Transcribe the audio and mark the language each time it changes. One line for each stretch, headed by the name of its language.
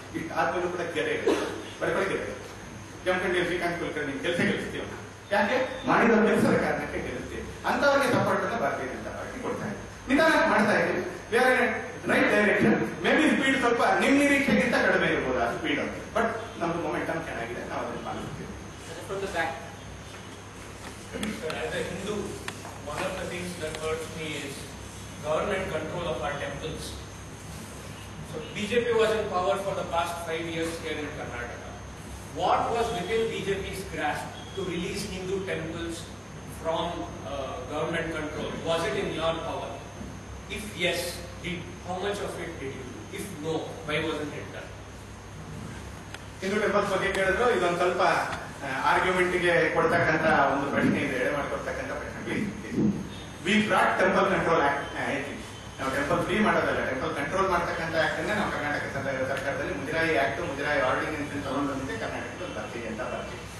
Kannada: ಇಷ್ಟು ಆದ್ಮೇಲೂ ಕೂಡ ಗೆರೆ ಬರ್ಕೊಳ್ಳಿ. ಜಮಖಂಡಿ ಶ್ರೀಕಾಂತ್ ಕುಲಕರ್ಣಿ ಕೆಲಸ ಗೆಲ್ಲಿಸ್ತೀವಿ. ಯಾಕೆ ಮಾಡಿದ ಕೆಲಸದ ಕಾರಣಕ್ಕೆ ಗೆಲ್ಲಿಸ್ತೀವಿ. ಅಂತವರಿಗೆ ಸಪೋರ್ಟ್ ಅನ್ನ ಭಾರತೀಯ ಜನತಾ ಪಾರ್ಟಿ ಕೊಡ್ತಾ ಇದೆ. ನಿಧಾನ ಮಾಡ್ತಾ ಇದ್ದೀವಿ. ಬೇರೆ right direction.
English: maybe speed
Kannada: ಸ್ವಲ್ಪ ನಿಮ್ ನಿರೀಕ್ಷೆಗಿಂತ ಕಡಿಮೆ ಇರ್ಬೋದು ಆ ಸ್ಪೀಡ್. ಬಟ್ ನಮ್ದು ಮೊಮೆಂಟಮ್ ಚೆನ್ನಾಗಿದೆ, ನಾವು ಅದನ್ನು ಪಾಲಿಸ್ತೀವಿ.
English: As a Hindu, one of the things that hurts me is government control of our temples. So BJP was in power for the past 5 years here in Karnataka. What was within BJP's grasp to release Hindu temples from government control? Was it in your power? If yes, how much of it did you do? If no, why wasn't it done?
Kannada: Hindu temples ಬಗ್ಗೆ ಕೇಳಿದ್ರು. ಇದೊಂದು ಸ್ವಲ್ಪ ಆರ್ಗ್ಯುಮೆಂಟ್ಗೆ ಕೊಡ್ತಕ್ಕಂತ ಒಂದು ಪ್ರಶ್ನೆ ಇದೆ, ಎಡೆ ಮಾಡಿಕೊಡ್ತಕ್ಕಂಥ ಪ್ರಶ್ನೆ.
English: Please, we brought temple control act.
Kannada: ನಾವು ಟೆಂಪಲ್ ಫ್ರೀ ಮಾಡೋದಲ್ಲ, ಟೆಂಪಲ್ ಕಂಟ್ರೋಲ್ ಮಾಡ್ತಕ್ಕಂಥ ಆಕ್ಟ್ ಅನ್ನ ನಾವು ಕರ್ನಾಟಕ ಸರ್ಕಾರದಲ್ಲಿ ಮುಜರಾಯಿ ಆಕ್ಟ್, ಮುಜರಾಯಿ ಆರ್ಡಿನೆನ್ಸ್ ತಗೊಂಡ್ಬಂದಿದೆ ಕರ್ನಾಟಕದಲ್ಲಿ ಭಾರತೀಯ ಜನತಾ ಪಾರ್ಟಿ.